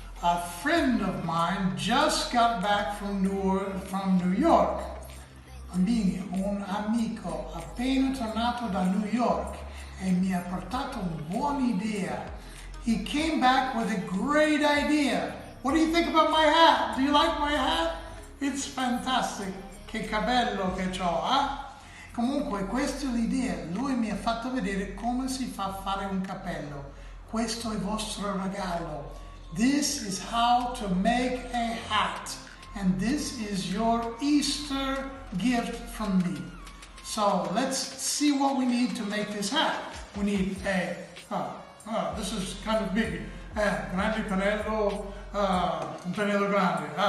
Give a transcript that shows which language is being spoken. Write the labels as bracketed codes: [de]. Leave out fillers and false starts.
[en] A friend of mine just got back from New York. [it] Bambini, un amico appena tornato da New York e mi ha portato un'idea. [en] He came back with a great idea. What do you think about my hat? Do you like my hat? It's fantastic. [it] Che cappello che ho, eh? Comunque, questa è l'idea. Lui mi ha fatto vedere come si fa a fare un cappello. Questo è il vostro regalo. [en] This is how to make a hat. And this is your Easter gift from me. So let's see what we need to make this hat. We need this is kind of big. [it] Grande pennello, un pennello grande.